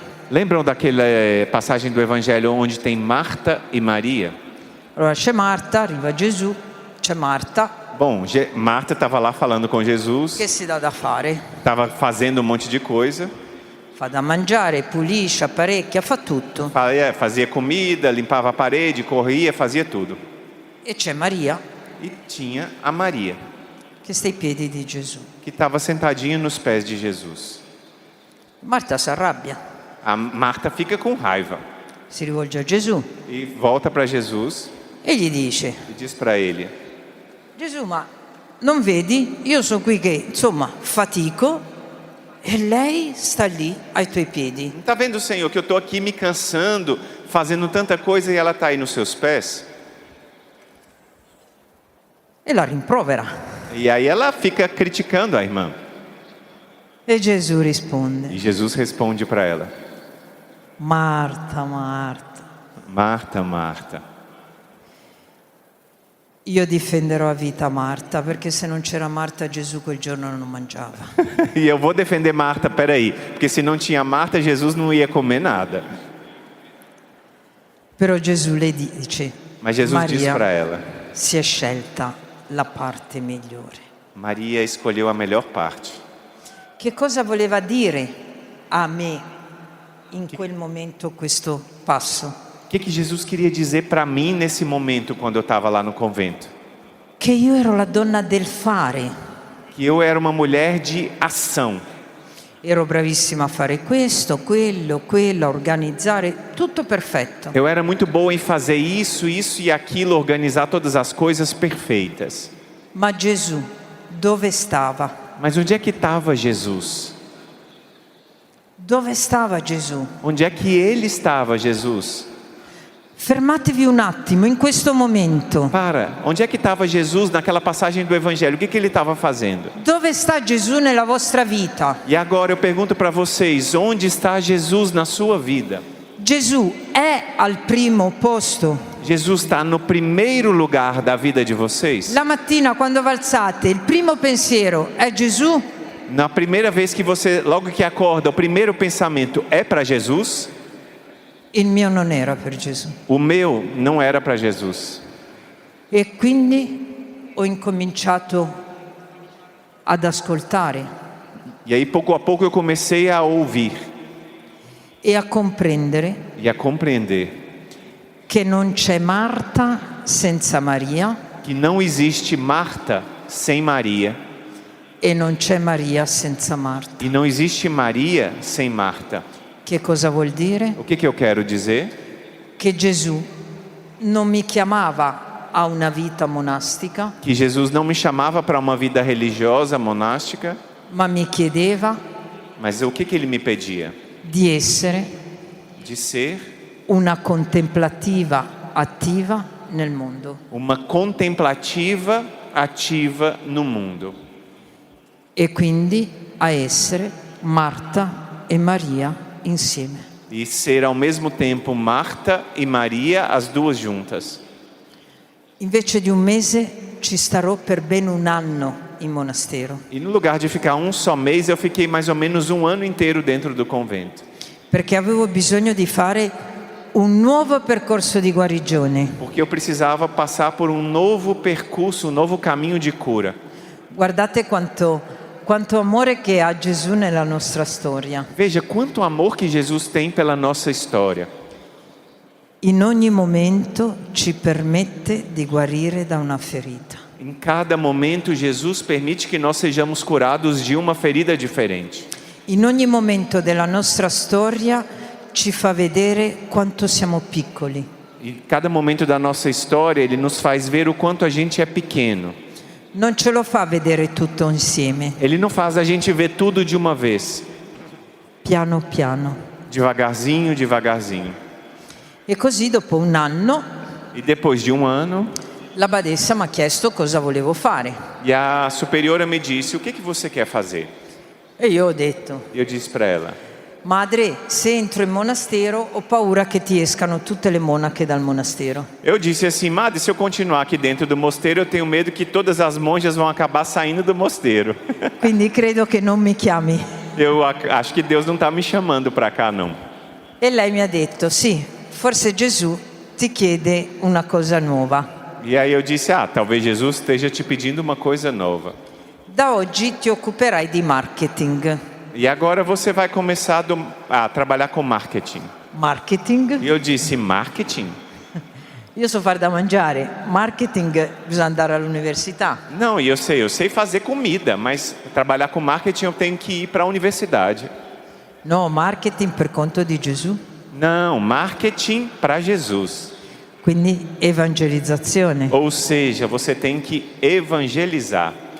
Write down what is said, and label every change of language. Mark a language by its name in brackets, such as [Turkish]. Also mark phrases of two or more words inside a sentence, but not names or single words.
[Portuguese] Lembram daquela passagem do Evangelho onde tem Marta e Maria? [Italian] Allora c'è Marta, arriva Gesù, c'è Marta, [Portuguese] Bom, Marta estava lá falando com Jesus, [Italian] che si dà da fare? [Portuguese] estava fazendo um monte de coisa, [Italian] Fa da mangiare, pulisce, apparecchia, fa tutto. [Portuguese] fazia comida, limpava a parede, corria, fazia tudo. [Italian] E c'è Maria [Portuguese] E tinha a Maria, [Italian] che sta ai piedi di Gesù. [Portuguese] que estava sentadinha nos pés de Jesus. [Italian] Marta si arrabbia, [Portuguese] A Marta fica com raiva [Italian] si rivolge a Gesù [Portuguese] e volta para Jesus [Italian] e gli dice: [Portuguese] e diz para ele: [Italian] Gesù, ma non vedi? Io sono qui che, insomma, fatico e lei sta lì ai tuoi piedi. [Portuguese] Não está vendo, Senhor, que eu estou aqui me cansando, fazendo tanta coisa e ela está aí nos seus pés? [Italian] E la rimprovera. [Portuguese] E aí ela fica criticando a irmã. [Italian] E Gesù risponde: [Portuguese] E Jesus responde para ela: [Italian] Marta, Marta, [Portuguese] Marta, Marta, [Italian] io difenderò a vita Marta, perché se non c'era Marta Gesù quel giorno non mangiava. [Portuguese] e eu vou defender Marta, peraí, porque se não tinha Marta, Jesus não ia comer nada. [Italian] Però Gesù le dice: [Portuguese] Mas Jesus diz [Italian] Maria [Portuguese] para ela: [Italian] si è scelta la parte migliore. [Portuguese] Maria escolheu a melhor parte. [Italian] Che cosa voleva dire a me in quel momento questo passo? [Portuguese] O que Jesus queria dizer para mim nesse momento quando eu estava lá no convento? [Italian] Che io ero la donna del fare. [Portuguese] Que eu era uma mulher de ação. [Italian] Ero bravissima a fare questo, quello, a organizzare, tutto perfetto. [Portuguese] Eu era muito boa em fazer isso e aquilo, organizar todas as coisas perfeitas. [Italian] Ma Gesù dove stava? [Portuguese] Mas onde é que estava Jesus? [Italian] Dove stava Gesù? [Portuguese] Onde é que ele estava, Jesus? [Italian] Fermatevi un attimo in questo momento. [Portuguese] Para, onde é que estava Jesus naquela passagem do Evangelho? O que ele estava fazendo? [Italian] Dove sta Gesù nella vostra vita? [Portuguese] E agora eu pergunto para vocês, onde está Jesus na sua vida? [Italian] Gesù è al primo posto. [Portuguese] Jesus está no primeiro lugar da vida de vocês? [Italian] La mattina quando vi alzate, il primo pensiero è Gesù? [Portuguese] Na primeira vez que você, logo que acorda, o primeiro pensamento é para Jesus? [Italian] Il mio non era per Gesù. [Portuguese] O meu não era para Jesus. [Italian] E quindi ho incominciato ad ascoltare [Portuguese] E aí, pouco a pouco, eu comecei a ouvir [Italian] e a comprendere [Portuguese] e a compreender [Italian] che non c'è Marta senza Maria [Portuguese] que não existe Marta sem Maria [Italian] e non c'è Maria senza Marta. [Portuguese] e não existe Maria sem Marta. [Italian] Che cosa vuol dire? [Portuguese] O que eu quero dizer? [Italian] Che Gesù non mi chiamava a una vita monastica, [Portuguese] Que Jesus não me chamava para uma vida religiosa, monástica, [Italian] ma mi chiedeva [Portuguese] mas o que ele me pedia? [Italian] di essere [Portuguese] de ser [Italian] una contemplativa attiva nel mondo [Portuguese] uma contemplativa ativa no mundo. [Italian] e quindi a essere Marta e Maria insieme. [Portuguese] E ser ao mesmo tempo Marta e Maria, as duas juntas. [Italian] Invece di un mese ci starò per ben un anno in monastero, [Portuguese] E no lugar de ficar um só mês, eu fiquei mais ou menos um ano inteiro dentro do convento. [Italian] perché avevo bisogno di fare un nuovo percorso di guarigione. [Portuguese] Porque eu precisava passar por um novo percurso, um novo caminho de cura. [Italian] Guardate quanto amore che ha Gesù nella nostra storia. [Portuguese] Veja quanto amor que Jesus tem pela nossa história. [Italian] In ogni momento ci permette di guarire da una ferita. [Portuguese] Em cada momento, Jesus permite que nós sejamos curados de uma ferida diferente. [Italian] In ogni momento della nostra storia ci fa vedere quanto siamo piccoli. [Portuguese] E cada momento da nossa história, Ele nos faz ver o quanto a gente é pequeno. [Italian] Non ce lo fa vedere tutto insieme, [Portuguese] Ele não faz a gente ver tudo de uma vez. [Italian] piano piano. [Portuguese] Devagarzinho, devagarzinho. [Italian] E così dopo un anno [Portuguese] E depois de um ano, [Italian] la badessa mi ha chiesto cosa volevo fare. [Portuguese] e a superiora me disse, o que você quer fazer? [Italian] E io ho detto, [Portuguese] E eu disse para ela, [Italian] madre, se entro in monastero ho paura che ti escano tutte le monache dal monastero. [Portuguese] eu disse assim, madre, se eu continuar aqui dentro do mosteiro, eu tenho medo que todas as monjas vão acabar saindo do mosteiro. [Italian] Quindi credo che non mi chiami. [Portuguese] Eu acho que Deus não está me chamando para cá, não. [Italian] E lei mi ha detto, sì, forse Gesù ti chiede una cosa nuova. [Portuguese] E aí eu disse, talvez Jesus esteja te pedindo uma coisa nova. [Italian] Da oggi ti occuperai di marketing. [Portuguese] E agora você vai começar a trabalhar com marketing. [Italian] Marketing? [Portuguese] E eu disse, marketing? [Italian] Io so fare da mangiare. Marketing bisogna andare all'università. [Portuguese] Não, e eu sei fazer comida, mas trabalhar com marketing eu tenho que ir para a universidade. [Italian] No, marketing per conto di Gesù. [Portuguese] Não, marketing para Jesus. [Italian] Quindi evangelizzazione. [Portuguese] Ou seja, você tem que evangelizar.